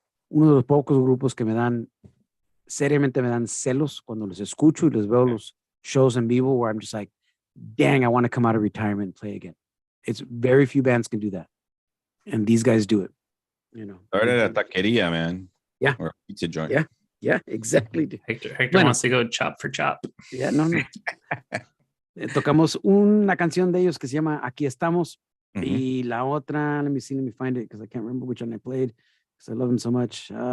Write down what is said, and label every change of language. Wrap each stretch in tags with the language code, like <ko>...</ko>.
<es>Uno de los pocos grupos que seriamente me dan celos cuando los escucho y les veo los shows en vivo where I'm just like, dang, I want to come out of retirement and play again.</es> <en>It's very few bands can do that. And these guys do it, Started at taqueria, man. Yeah. Or pizza joint. Yeah, exactly. Hector wants to go chop for chop. Yeah, no.</en> <es>Tocamos una canción de ellos que se llama Aquí Estamos.</es> <en>Y la otra, let me find it because I can't remember which one I played because I love them so much.</en>